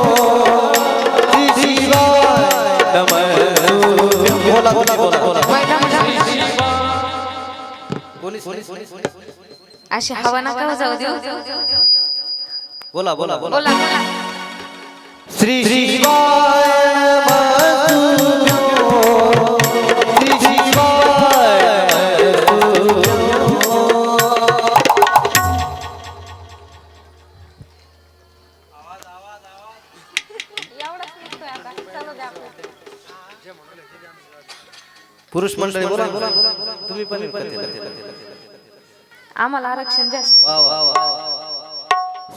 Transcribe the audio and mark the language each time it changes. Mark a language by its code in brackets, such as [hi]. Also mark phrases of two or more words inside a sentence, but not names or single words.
[sa] श्री शिवाय नमस्तुभ्यो [mr] बोला बोला बोला अशी हवा नका जाऊ देऊ. बोला बोला बोला बोला बोला. [sa] श्री शिवाय नमस्तुभ्यो श्री शिवाय [mr] पुरुष मंडळी बोला तुम्ही पण आम्हाला आरक्षण जास्त. वा वा वा.